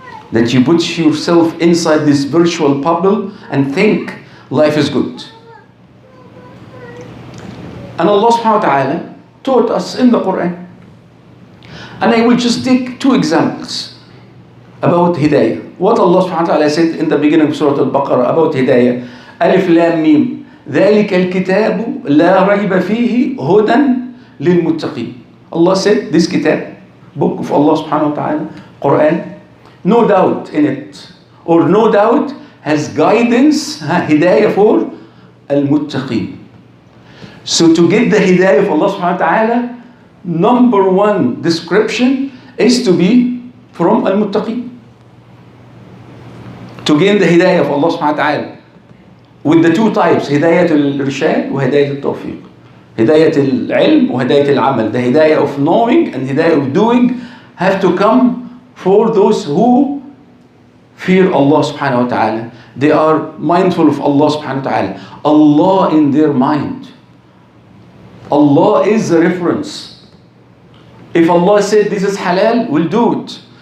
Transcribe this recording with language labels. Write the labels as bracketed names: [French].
[English] That you put yourself inside this virtual bubble and think life is good. And Allah subhanahu wa ta'ala taught us in the Quran. And I will just take two examples about hidayah. What Allah subhanahu wa ta'ala said in the beginning of Surah Al-Baqarah about hidayah. Alif Lam Mim. [Arabic] ذلك الكتاب لا ريب فيه هدى للمتقين. [English] Allah said, this kitab, book of Allah subhanahu wa ta'ala, Quran, no doubt in it, or no doubt has guidance, hidayah for al-muttaqeen. So to get the hidayah of Allah subhanahu wa ta'ala, number one description is to be from al-muttaqeen. To gain the hidayah of Allah subhanahu wa ta'ala, with the two types, [Arabic] هداية الرشاد وهداية التوفيق. هداية العلم وهداية العمل. [English] The hidayah of knowing and hidayah of doing have to come for those who fear Allah subhanahu wa ta'ala. They are mindful of Allah subhanahu wa ta'ala. Allah in their mind. Allah is the reference. If Allah said this is halal, we'll do it.